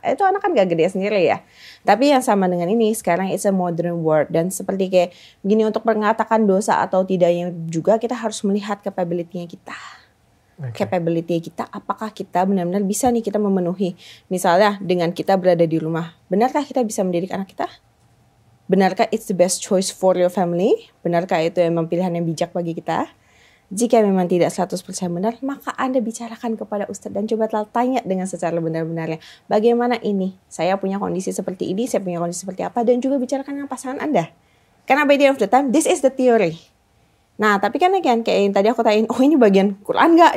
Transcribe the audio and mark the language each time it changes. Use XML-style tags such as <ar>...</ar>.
<id>Itu anak kan gak gede sendiri ya. Tapi yang sama dengan ini, sekarang</id> <en>it's a modern world.</en> <id>Dan seperti kayak gini, untuk mengatakan dosa atau tidaknya juga, kita harus melihat capability-nya kita. Capability kita, apakah kita benar-benar bisa nih kita memenuhi. Misalnya dengan kita berada di rumah, benarkah kita bisa mendidik anak kita?</id> <en>Benarkah it's the best choice for your family?</en> <id>Benarkah itu memang pilihan yang bijak bagi kita? Jika memang tidak 100% benar, maka Anda bicarakan kepada Ustadz dan coba tanya dengan secara benar-benarnya. Bagaimana ini? Saya punya kondisi seperti ini, saya punya kondisi seperti apa, dan juga bicarakan dengan pasangan Anda.</id> <en>Karena by the end of the time, this is the theory.</en> <id>Nah, tapi kan kayak yang tadi aku tanyain, oh ini bagian Quran nggak?</id>